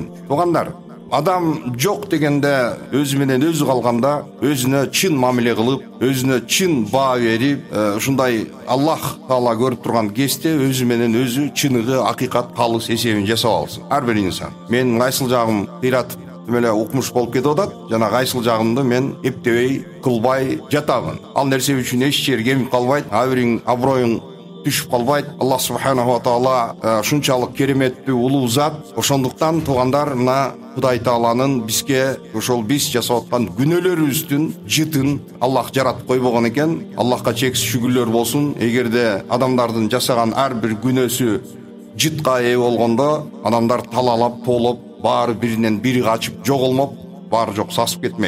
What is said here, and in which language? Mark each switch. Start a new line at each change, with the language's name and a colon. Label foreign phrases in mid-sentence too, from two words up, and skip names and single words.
Kyrgyz: Туугандар, адам жок дегенде, өзү менен өзү калганда, өзүнө чын мамиле кылып, өзүнө чын баа берип, ушундай Аллах Таала көрүп турган кезде өзү менен өзү чыныгы, акыйкат, калыс эсебин жасап алсын. Ар бир инсан. Мен кайсыл жагым кыйратып эле укмуш болуп кетип атат, жана кайсыл жагымды мен эптебей кылбай жатамын. Ал нерсе үчүн эч жер кемип калбайт, абириң аброюң түшүп калбайт.
Arabic: الله سبحانه وتعالى
Kyrgyz: ушунчалык кереметтүү улуу зат. Ошондуктан туугандар, мына Кудай Тааланын бизге ошол биз жасап аткан күнөөлөрүбүздүн жытын Аллах жаратып койбогон экен. Аллахка чексиз шүгүрлөр болсун. Эгерде адамдардын жасаган ар бир күнөөсү жытка ээ болгондо, адамдар талалап, тоолоп, баары биринен бири качып жоголмоп, баары жок сасып кетмек.